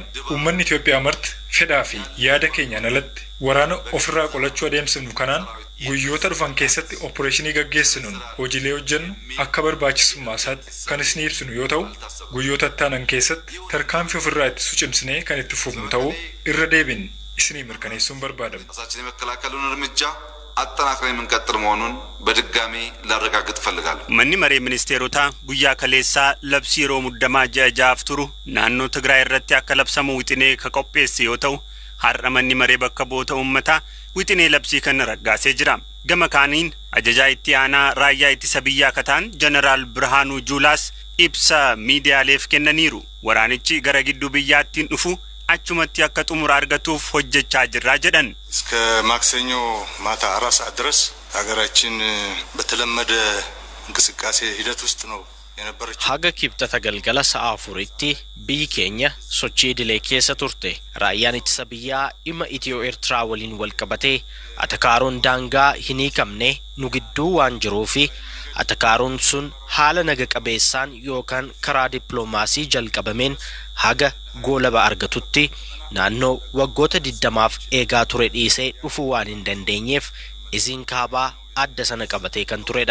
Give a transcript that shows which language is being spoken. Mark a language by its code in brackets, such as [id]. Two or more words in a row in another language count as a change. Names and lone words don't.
[om] Uummanni Itoophiyaa marti fedhaa fi yaada keenyaan alatti waraana ofirraa qolachuu adeemsinu kanaan guyyoota dhufan keessatti opereeshinii gaggeessinuun hojiilee hojjennu akka barbaachisummaa isaatti kan isin ibsinu yoo ta'u guyyoota taanan keessatti tarkaanfii ofirraa itti cimsinee kan itti fufnu ta'uu irra deebin isinii mirkaneessuun barbaadama. [am] ራሳችንን የመከላከሉን እርምጃ አጠናክረን የምንቀጥል መሆኑን በድጋሚ ላረጋግጥ እፈልጋለሁ። [om] manni maree ministeerota guyyaa kaleessaa labsii yeroo muddamaa ja'aaf turu naannoo Tigraay irratti akka labsamu wixinee ka qopheesse yoo ta'u har'a manni maree bakka bu'oota uummataa wixinee labsii kana raggaasee jira. Gama kaaniin ajajaa itti aanaa raayyaa ittisa biyyaa kataan jeneraal Birhaanuu Juulaas ibsa miidiyaaleef kennaniiru. Waraanichi gara gidduu biyyaattiin dhufu achumatti akka xumura argatuuf hojjechaa jirra jedhan. [am] እስከ ማክሰኞ ማታ 4 ሰዓት ድረስ ሀገራችን በተለመደ እንቅስቃሴ ሂደት ውስጥ ነው የነበረችው. [om] haga kibxata galgala sa'a 4tti biyyi keenya sochii idilee keessa turte. Raayyaan ittisa biyyaa dhimma Itiyoo Eertiraa waliin wal qabatee atakaaroon daangaa hin hiikamne nu gidduu waan jiruufi atakaaroon sun haala naga qabeessaan yookaan karaa dippiloomaasii jalqabameen haga goolaba argatutti naannoo waggoota 20f eegaa ture dhiisee dhufuu waan hin dandeenyeef isin kaabaa adda sana qabatee kan turedha.